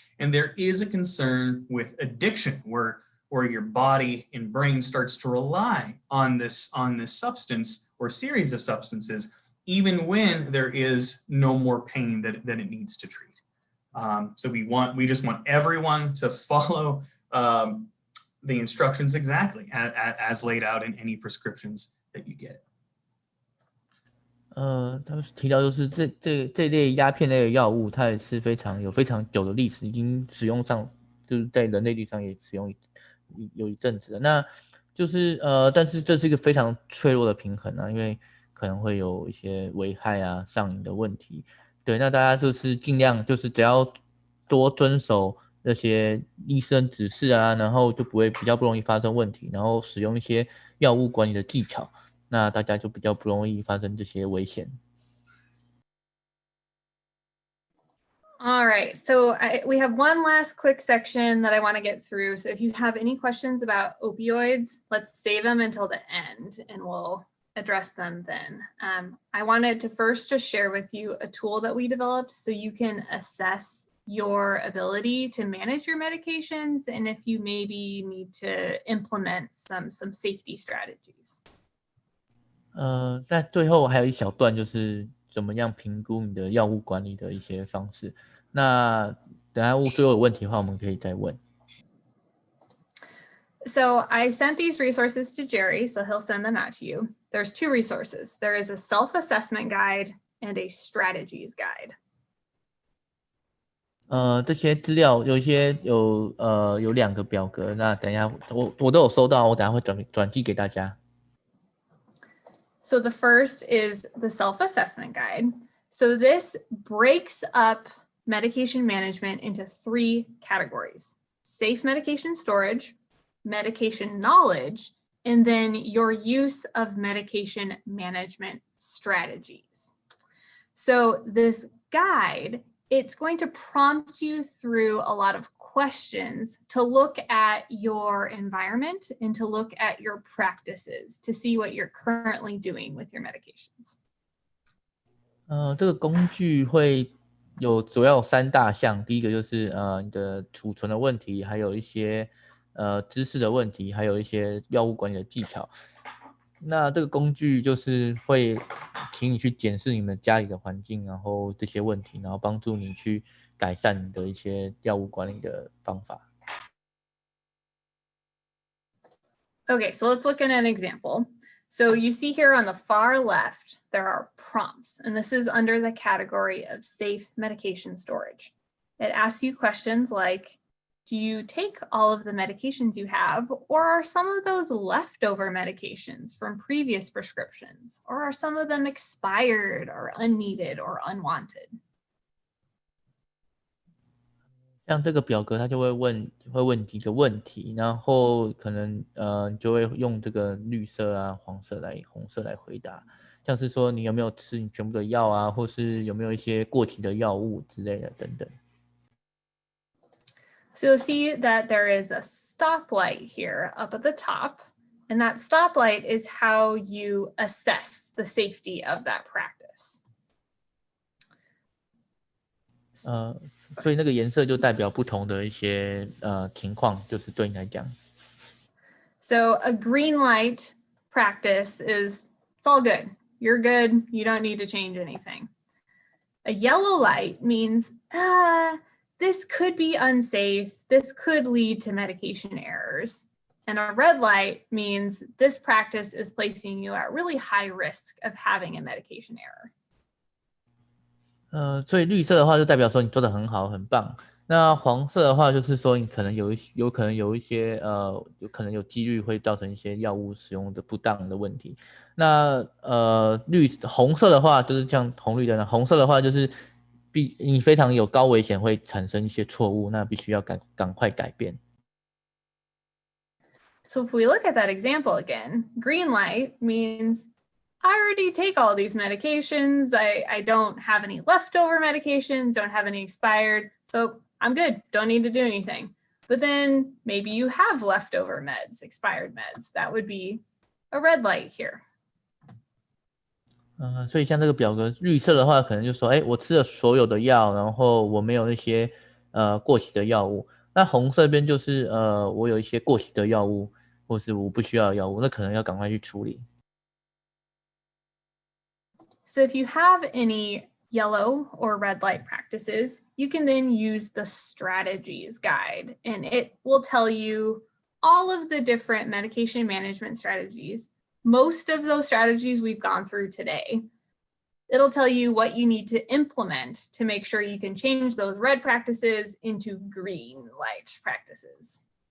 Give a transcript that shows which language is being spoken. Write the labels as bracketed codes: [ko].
[en] And there is a concern with addiction, where your body and brain starts to rely on this substance or series of substances, even when there is no more pain that it needs to treat. So we just want everyone to follow the instructions exactly as laid out in any prescriptions that you get. [zh] 他们提到就是这类鸦片类的药物，它也是有非常久的历史，已经使用上，就是在人类历史上也使用有一阵子了。那就是但是这是一个非常脆弱的平衡啊，因为可能会有一些危害啊、上瘾的问题。对，那大家就是尽量就是只要多遵守那些医生指示啊，然后就比较不容易发生问题，然后使用一些药物管理的技巧。那大家就比较不容易发生这些危险。 [en] All right, so we have one last quick section that I want to get through. So if you have any questions about opioids, let's save them until the end and we'll address them then. I wanted to first just share with you a tool that we developed so you can assess your ability to manage your medications and if you maybe need to implement some safety strategies. [zh] 在最后还有一小段就是怎么样评估你的药物管理的一些方式。那等下最后有问题的话，我们可以再问。 [en] So I sent these resources to Jerry, so he'll send them out to you. There's 2 resources. There is a self-assessment guide and a strategies guide. [zh] 这些资料有一些有2个表格，那等一下我都有收到，我等一下会转寄给大家。 [en] So the first is the self-assessment guide. So this breaks up medication management into 3 categories: safe medication storage, medication knowledge, and then your use of medication management strategies. So this guide, it's going to prompt you through a lot of questions to look at your environment and to look at your practices to see what you're currently doing with your medications. [zh] 这个工具会主要有3大项，第一个就是你的储存的问题，还有一些知识的问题，还有一些药物管理的技巧。那这个工具就是会请你去检视你们家里的环境，然后这些问题，然后帮助你去改善你的一些药物管理的方法。 [en] Okay, so let's look at an example. So you see here on the far left, there are prompts, and this is under the category of safe medication storage. It asks you questions like, do you take all of the medications you have, or are some of those leftover medications from previous prescriptions, or are some of them expired or unneeded or unwanted? [zh] 像这个表格，它就会问几个问题，然后可能你就会用这个绿色啊、红色来回答，像是说你有没有吃你全部的药啊，或是有没有一些过期的药物之类的等等。 [en] So you'll see that there is a stoplight here up at the top, and that stoplight is how you assess the safety of that practice. [zh] 所以那个颜色就代表不同的一些情况，就是对你来讲。 [en] So a green light practice is, it's all good. You're good. You don't need to change anything. A yellow light means, this could be unsafe. This could lead to medication errors. And a red light means this practice is placing you at really high risk of having a medication error. [zh] 所以绿色的话就代表说你做得很好，很棒。那黄色的话就是说你可能有可能有一些有可能有几率会造成一些药物使用的不当的问题。那红色的话就是像红绿灯，红色的话就是你非常有高危险会产生一些错误，那必须要赶快改变。 [en] So if we look at that example again, green light means I already take all these medications. I don't have any leftover medications, don't have any expired. So I'm good, don't need to do anything. But then maybe you have leftover meds, expired meds. That would be a red light here. [zh] 所以像这个表格，绿色的话可能就说，我吃了所有的药，然后我没有那些过期的药物。那红色边就是我有一些过期的药物，或是我不需要的药物，那可能要赶快去处理。 [en] So if you have any yellow or red light practices, you can then use the strategies guide, and it will tell you all of the different medication management strategies. Most of those strategies we've gone through today. It'll tell you what you need to implement to make sure you can change those red practices into green light practices.